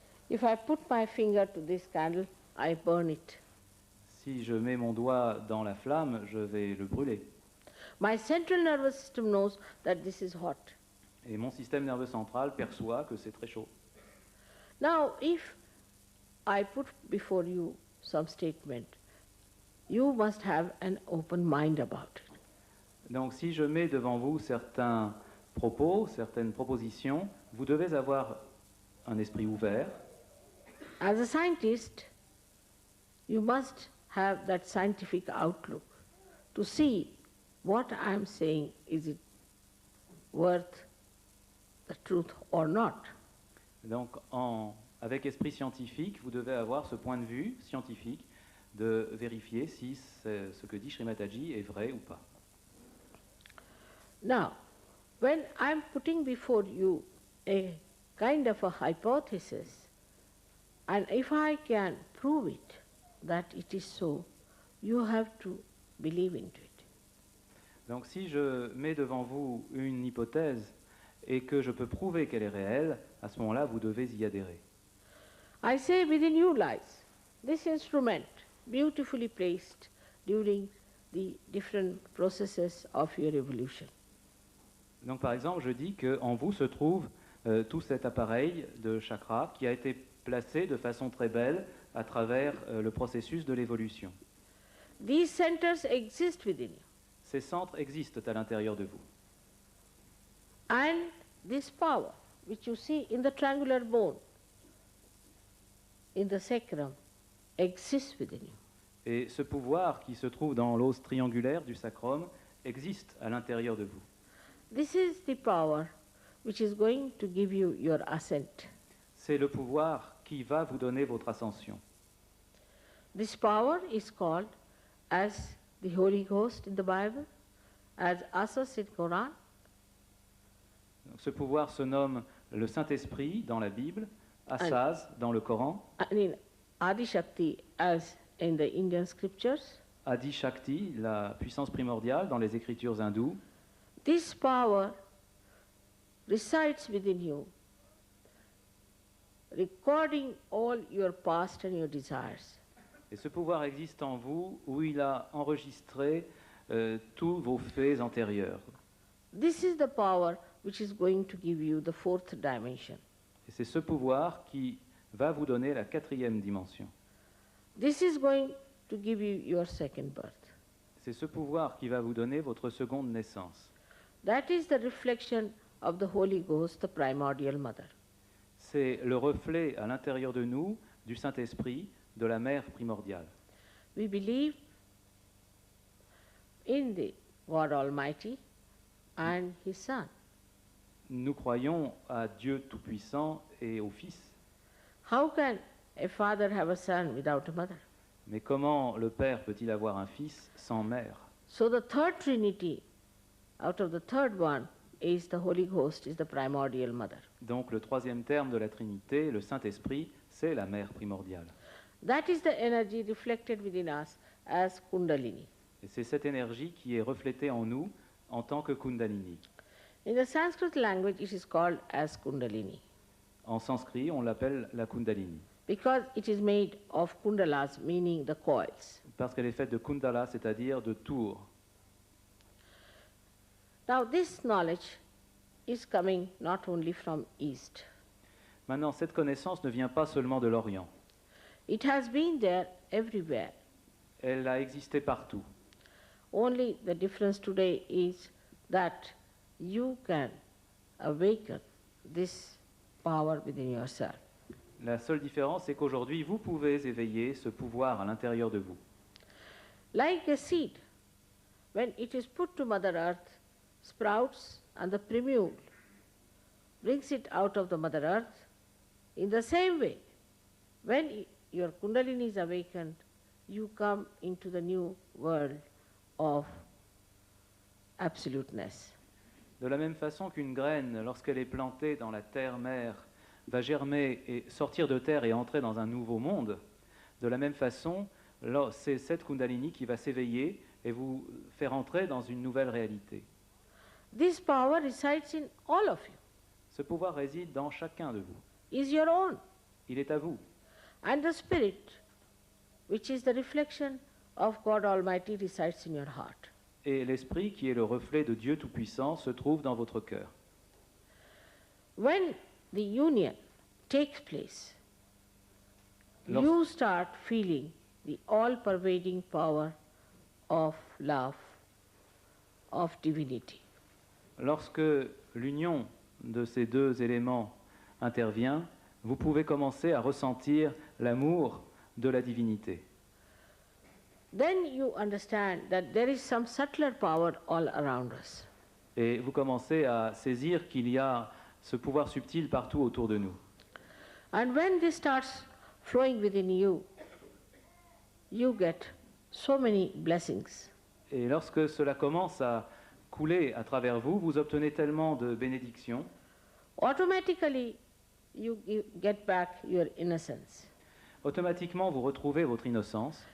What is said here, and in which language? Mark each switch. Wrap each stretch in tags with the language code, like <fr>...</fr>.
<en>If I put my finger to this candle, I burn it.</en> <fr>Si je mets mon doigt dans la flamme, je vais le brûler.</fr> <en>My central nervous system knows that this is hot.</en> <fr>Et mon système nerveux central perçoit que c'est très chaud.</fr> <en>Now, if I put before you some statement, you must have an open mind about it.</en> <fr>Donc si je mets devant vous certains propos, certaines propositions, vous devez avoir un esprit ouvert.</fr> <en>As a scientist, you must have that scientific outlook to see what I am saying, is it worth the truth or not.</en> <fr>Donc avec esprit scientifique, vous devez avoir ce point de vue scientifique de vérifier si ce que dit Srimataji est vrai ou pas.</fr> <en>Now, when I'm putting before you a kind of a hypothesis, and if I can prove it, that it is so, you have to believe into it.</en> <fr>Donc si je mets devant vous une hypothèse et que je peux prouver qu'elle est réelle, à ce moment-là, vous devez y adhérer.</fr> <en>I say within you lies this instrument, beautifully placed during the different processes of your evolution.</en> <fr>Donc par exemple, je dis qu'en vous se trouve tout cet appareil de chakra qui a été placés de façon très belle à travers le processus de l'évolution.</fr> <en>These centers exist within you.</en> <fr>Ces centres existent à l'intérieur de vous.</fr> <en>And this power, which you see in the triangular bone, in the sacrum, exists within you.</en> <fr>Et ce pouvoir qui se trouve dans l'os triangulaire du sacrum existe à l'intérieur de vous.</fr> <en>This is the power which is going to give you your ascent.</en> <fr>C'est le pouvoir qui va vous donner votre ascension.</fr> <en>This power is called as the Holy Ghost in the Bible, as Asas in Quran.</en> <fr>Donc, ce pouvoir se nomme le Saint-Esprit dans la Bible, Asaz dans le Coran,</fr> <en>And in Adi Shakti as in the Indian scriptures.</en> <fr>Adi Shakti, la puissance primordiale dans les écritures hindoues.</fr> <en>This power resides within you, recording all your past and your desires.</en> <fr>Et ce pouvoir existe en vous où il a enregistré tous vos faits antérieurs.</fr> <en>This is the power which is going to give you the fourth dimension.</en> <fr>Et c'est ce pouvoir qui va vous donner la 4e dimension.</fr> <en>This is going to give you your second birth.</en> <fr>C'est ce pouvoir qui va vous donner votre seconde naissance.</fr> <en>That is the reflection of the Holy Ghost, the primordial mother.</en> <fr>C'est le reflet à l'intérieur de nous du Saint-Esprit, de la mère primordiale.</fr> <en>We believe in the God Almighty and His Son.</en> <fr>Nous croyons à Dieu Tout-Puissant et au Fils.</fr> <en>How can a father have a son without a mother?</en> <fr>Mais comment le Père peut-il avoir un Fils sans mère?</fr> <en>So the third Trinity, out of the third one, is the Holy Ghost, is the primordial mother.</en> <fr>Donc le 3e terme de la Trinité, le Saint-Esprit, c'est la mère primordiale.</fr> <en>That is the energy reflected within us as Kundalini.</en> <fr>Et c'est cette énergie qui est reflétée en nous en tant que Kundalini.</fr> <en>In the Sanskrit language, it is called as Kundalini</en> <fr>En sanskrit, on l'appelle la Kundalini,</fr> <en>because it is made of kundalas, meaning the coils.</en> <fr>parce qu'elle est faite de Kundala, c'est-à-dire de tours.</fr> <en>Now, this knowledge is coming not only from East.</en> <fr>Maintenant, cette connaissance ne vient pas seulement de l'Orient.</fr> <en>It has been there everywhere.</en> <fr>Elle a existé partout.</fr> <en>Only the difference today is that you can awaken this power within yourself.</en> <fr>La seule différence, c'est qu'aujourd'hui, vous pouvez éveiller ce pouvoir à l'intérieur de vous.</fr> <en>Like a seed, when it is put to Mother Earth, sprouts and the primule brings it out of the Mother Earth. In the same way, when your Kundalini is awakened, you come into the new world of absoluteness.</en> <fr>De la même façon qu'une graine, lorsqu'elle est plantée dans la terre-mère, va germer et sortir de terre et entrer dans un nouveau monde, de la même façon, c'est cette Kundalini qui va s'éveiller et vous faire entrer dans une nouvelle réalité.</fr> <en>This power resides in all of you,</en> <fr>Ce pouvoir réside dans chacun de vous.</fr> <en>is your own.</en> <fr>Il est à vous.</fr> <en>And the Spirit, which is the reflection of God Almighty, resides in your heart.</en> <fr>Et l'Esprit, qui est le reflet de Dieu Tout-Puissant, se trouve dans votre cœur.</fr> <en>When the union takes place,</en> <fr>Lors-</fr> <en>you start feeling the all-pervading power of love, of divinity.</en> <fr>Lorsque l'union de ces deux éléments intervient, vous pouvez commencer à ressentir l'amour de la divinité.</fr> <en>Then you understand that there is some subtler power all around us.</en> <fr>Et vous commencez à saisir qu'il y a ce pouvoir subtil partout autour de nous.</fr> <en>And when this starts flowing within you, you get so many blessings.</en> <fr>Et lorsque cela commence à couler à travers vous, vous obtenez tellement de bénédictions,</fr> <en>Automatically, you get back your innocence.</en> <fr>automatiquement vous retrouvez votre innocence</fr>